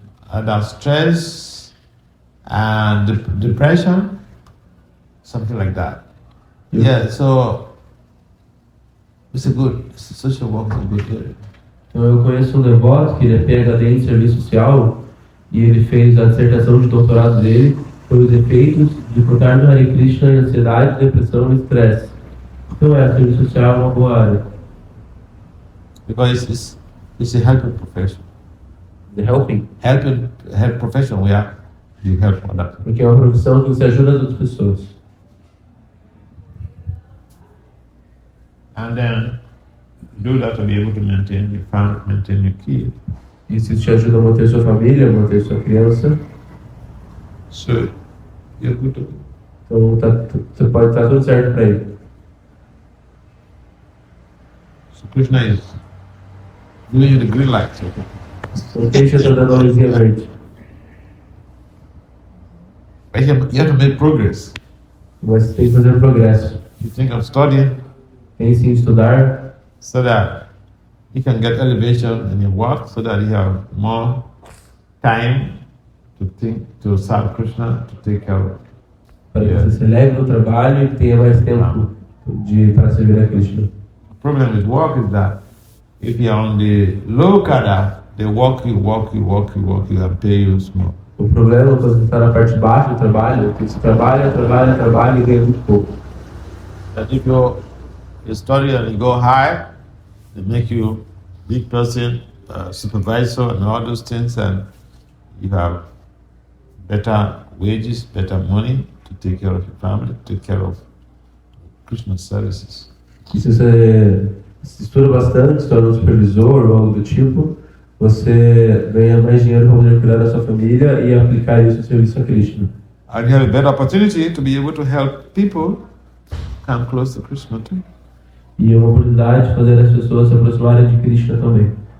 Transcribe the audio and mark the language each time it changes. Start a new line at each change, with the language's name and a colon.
English: Either stress and depression, something like that. Yeah, so it's a social work is a good area.
Portuguese: Então eu conheço um devoto que ele é PhD em serviço social e ele fez a dissertação de doutorado dele sobre os efeitos de cortar no Hare Krishna em ansiedade, depressão e estresse. Então serviço social é uma boa área.
English: Because it's a helping profession. The helping. Help profession where you help others.
Portuguese: Porque é uma profissão que você ajuda as outras pessoas.
English: And then do that to be able to maintain your family, maintain your kid.
Portuguese: Isso te ajuda a manter sua família, a manter sua criança.
English: So you're good to go.
Portuguese: Então você pode estar tudo certo para ele.
English: So Krishna is giving you the green light.
Portuguese: Então Krishna está dando a luzinha verde.
English: But you have to make progress.
Portuguese: Mas você tem que fazer progresso.
English: You think of studying
Portuguese: Pense em estudar
English: so that you can get elevation in your work, so that you have more time to think, to serve Krishna, to take care of.
Portuguese: para que você se eleve no trabalho e tenha mais tempo para servir a Krishna.
English: The problem with work is that if you're on the low cadre, they work you and pay you small.
Portuguese: O problema é quando você está na parte baixa do trabalho, que você trabalha e ganha muito pouco.
English: But if you study and you go high, they make you big person, supervisor and all those things, and you have better wages, better money to take care of your family, take care of Krishna services.
Portuguese: E se você se estuda bastante, se torna um supervisor ou algo do tipo, você ganha mais dinheiro para poder cuidar da sua família e aplicar isso no serviço a Krishna.
English: And you have a better opportunity to be able to help people come close to Krishna too.
Portuguese: E é uma oportunidade de fazer as pessoas se aproximarem de Krishna também.